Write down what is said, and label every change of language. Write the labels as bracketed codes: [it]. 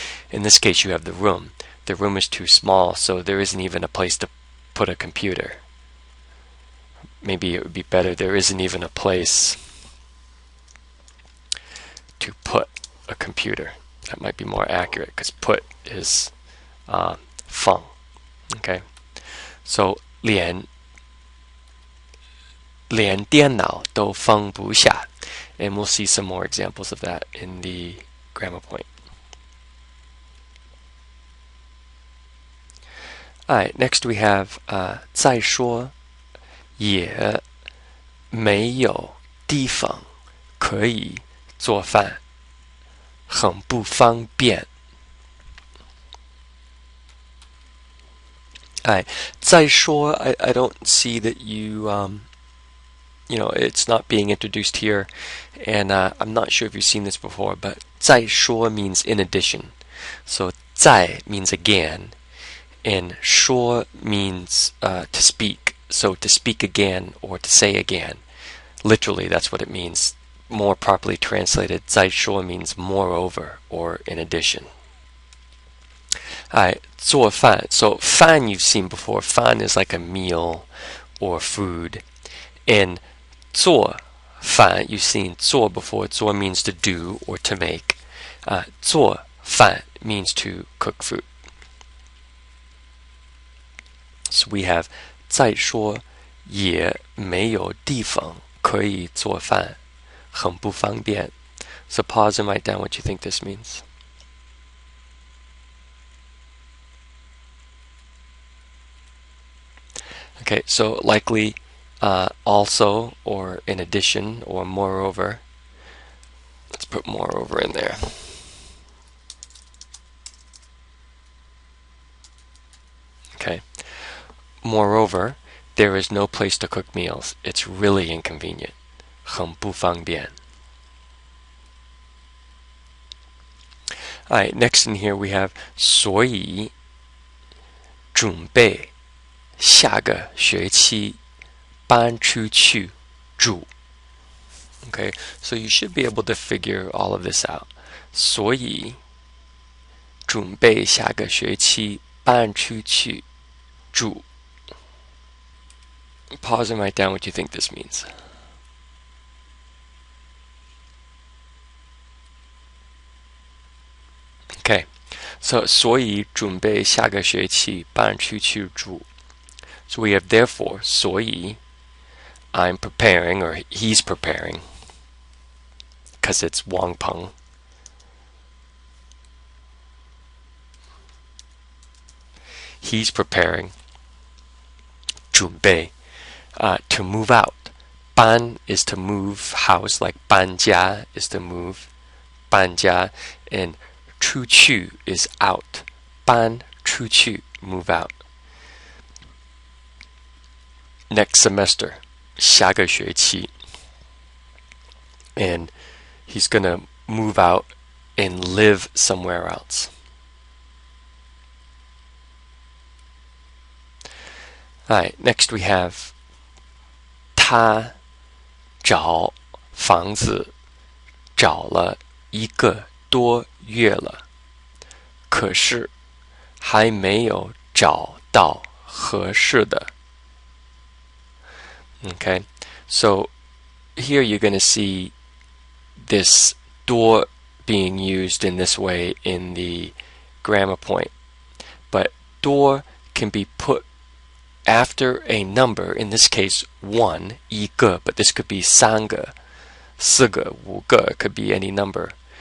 [en] In this case, you have the room. The room is too small, so there isn't even a place to put a computer. Maybe it would be better, there isn't even a place to put a computer. That might be more accurate, because put is 放. Okay, so [zh] 连电脑都放不下. [en] And we'll see some more examples of that in the grammar point. Alright, next we have [zh] 再说也没有地方可以做饭，很不方便。 [en] Alright, 再说 I don't see that you it's not being introduced here, and I'm not sure if you've seen this before, but 再说 means in addition. So 再 means again, and 说 means to speak. So to speak again or to say again. Literally, that's what it means. More properly translated, 再说 means moreover or in addition. Alright, 做饭.So 饭 you've seen before. 饭 is like a meal or food. And 做饭 you've seen 做 before. 做 means to do or to make. 做饭 means to cook food. So we have [zh] 再说也没有地方可以做饭，很不方便. [en] So pause and write down what you think this means. Okay, so likely also or in addition or moreover. Let's put moreover in there. Okay. Moreover, there is no place to cook meals. It's really inconvenient. [zh] 很不方便. [en] Alright, next in here we have [zh] 所以准备下个学期搬出去住. [en] Okay, so you should be able to figure all of this out. [zh] 所以准备下个学期搬出去住. [en] Pause and write down what you think this means. Okay, so [zh] 所以准备下个学期搬出去住. [en] So we have therefore, 所以 I'm preparing, or he's preparing, because it's Wang Peng. he's preparing 准备 to move out. 搬 is to move house, like 搬家 is to move 搬家, and 出去 is out. 搬出去 move out. Next semester 下个学期 and he's gonna move out and live somewhere else. Alright, next we have [zh] 他找房子找了一个多月了，可是还没有找到合适的。 [en] Okay, so here you're going to see this door being used in this way in the grammar point. But door can be put after a number, in this case 1, 一个, but this could be 三个, 四个, 五个, it could be any number.